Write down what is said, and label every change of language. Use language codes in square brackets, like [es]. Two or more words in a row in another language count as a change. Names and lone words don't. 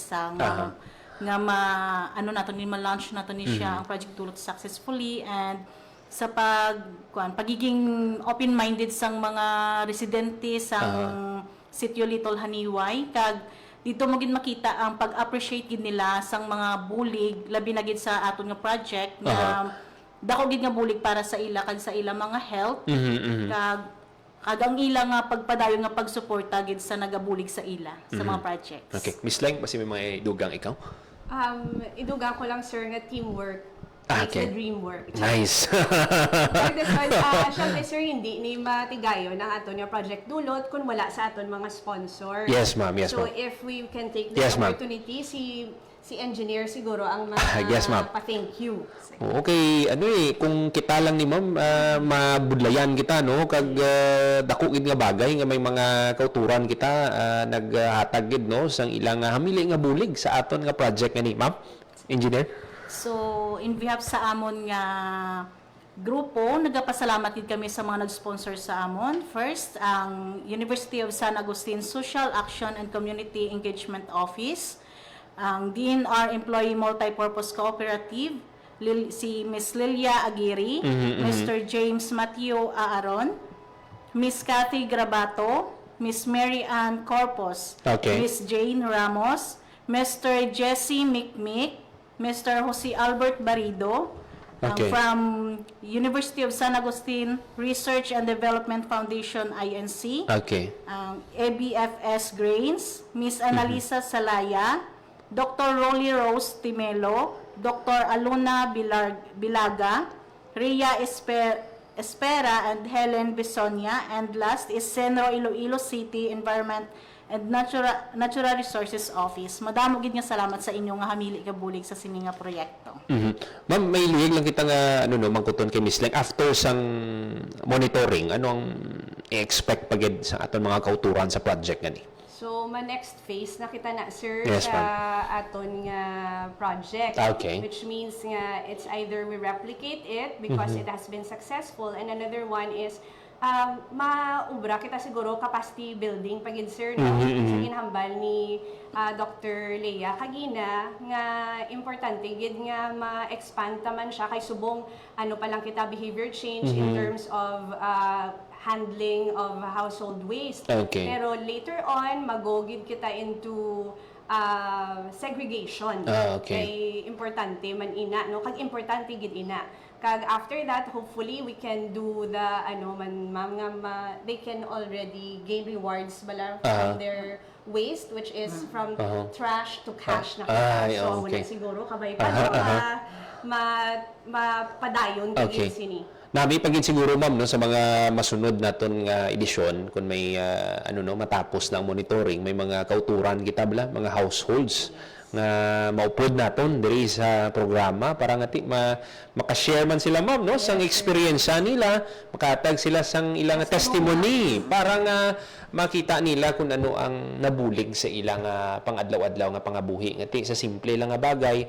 [hil] isa nga naton ni ma-launch naton ni siya ang Project Dulot successfully, and sa pagiging open-minded sang mga residente sang Sitio Little Haniway, kag dito mo gid makita ang pag-appreciate gid nila sang mga bulig, labi na gid sa aton nga project na dako gid nga bulig para sa ila kag sa ila mga health, kag ang ila nga pagpadayon nga pagsuporta gid sa nagabulig sa ila sa mga projects. Okay, Miss Leng, basi may mga idugang ikaw? Idugang ko lang, sir, nga teamwork. Okay. [en] It's the dream work. Nice. [hil] Siyempre, sir, hindi ni matigayo ng aton nga Project Dulot kung wala sa aton mga sponsor. [en] Yes, ma'am. Yes, so, ma'am. if we can take this opportunity, [hil] si engineer siguro ang pa-thank you. Okay, kung kita lang ni ma'am, mabudlayan kita, no? Kag dako gid nga bagay nga may mga kauturan kita naghatag gid, no, sang ilang hamili nga bulig sa aton nga project nga ni ma'am, engineer. So, [en] in behalf [hil] sa amon nga grupo, nagapasalamat din kami sa mga nag-sponsor sa amon. First, ang University of San Agustin Social Action and Community Engagement Office, ang DNR Employee Multipurpose Cooperative, si Ms. Lilia Aguirre, Mr. James Mateo Aaron, Ms. Cathy Grabato, Ms. Mary Ann Corpus, Ms. Jane Ramos, Mr. Jesse Mikmik, Mr. Jose Albert Barido, from University of San Agustin Research and Development Foundation, INC, ABFS Grains, Ms. Analisa Salaya, Dr. Rolly Rose Timelo, Dr. Aluna Bilaga, [en] Rhea Espera, and Helen Besonia, and last is Senro Iloilo City Environment and Natural Resources Office. [hil] Madamo gid nga salamat sa inyo nga hamili ka bulig sa sini nga proyekto. Ma'am, may luyag lang kita nga mangkuton kay Miss Leng, after sang monitoring, ano ang i-expect pagid sa aton mga kauturan sa project nga ni? So, [en] next phase [hil] nakita na, sir, Yes, sa aton nga project. Okay. [en] Which means nga it's either we replicate it because it has been successful, and another one is [hil] maubra kita siguro [en] capacity building [hil] pagin, sir, no? Sa ginhambal ni Dr. Leia kagina nga importante gid nga ma-expand taman siya kay subong pa lang kita [en] behavior change in terms of handling of household waste. [hil] Pero later on magogid kita [en] into segregation. [hil] Kay importante man ina, no? Kag importante gid ina. [en] Kag after that, hopefully we can do the they can already gain rewards from their waste, which is from trash to cash [hil] na kita. So wala siguro kabay pa mapadayon kagin sini. Nabi pagin siguro, ma'am, no, sa mga masunod naton nga edisyon, kung may matapos na ang monitoring, may mga kauturan kita bala, mga households nga maupod naton diri sa programa para nga maka-share man sila ma'am no sang experience nila, makatag sila sang ilang testimony para nga makita nila kung ano ang nabulig sa ilang pang-adlaw-adlaw nga pangabuhi ngati sa simple lang nga bagay.